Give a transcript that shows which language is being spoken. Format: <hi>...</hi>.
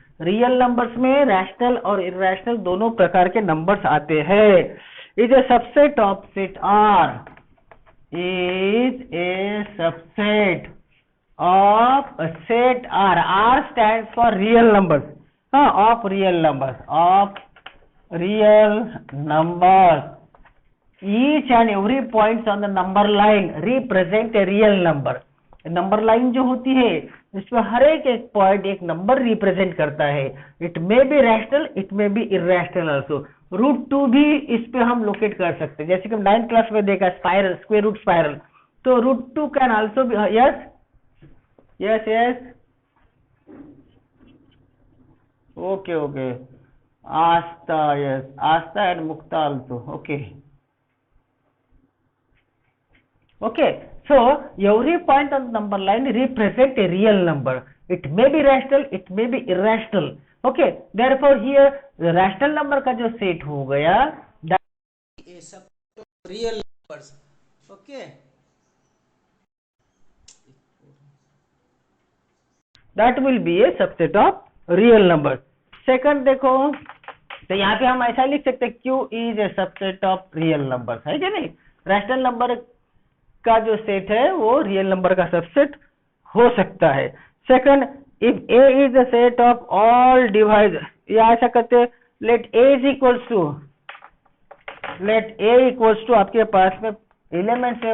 <hi>Real numbers में rational और irrational दोनों प्रकार के नंबर्स आते हैं।</hi> <en>Is a subset of set R, is a subset of a set R stands for real numbers, of real numbers, each and every points on the number line represent a real number।</en> <hi>Number line जो होती है इसमें हर एक point एक number represent करता है।</hi> <en>It may be rational, it may be irrational also.</en> <hi>√2 भी इस पे हम लोकेट कर सकते हैं, जैसे कि हम 9th क्लास में देखा स्क्वायर रूट स्पाइरल।</hi> <en>तो √2 can also be, yes yes yes, okay okay, Astha, yes, Astha and Mukta also, okay. Okay, so every point on the number line represent a real number. It may be rational, it may be irrational. Okay, therefore here the rational number</en> <hi>का जो set हो गया ये सब तो real numbers, okay,</hi> <en>that will be a subset of real number.</en> <hi>Second देखो, तो यहाँ पे हम ऐसा लिख सकते हैं</hi> <en>Q is a subset of real numbers,</en> <hi>है क्या नहीं? रैशनल नंबर का जो सेट है वो रियल नंबर का सबसेट हो सकता है.</hi> <en>second, if A is the set of all divide,</en> <hi>या ऐसा करते हैं,</hi> <en>let A is equals to, let A equals to</en> <hi>आपके पास में एलिमेंट्स है</hi>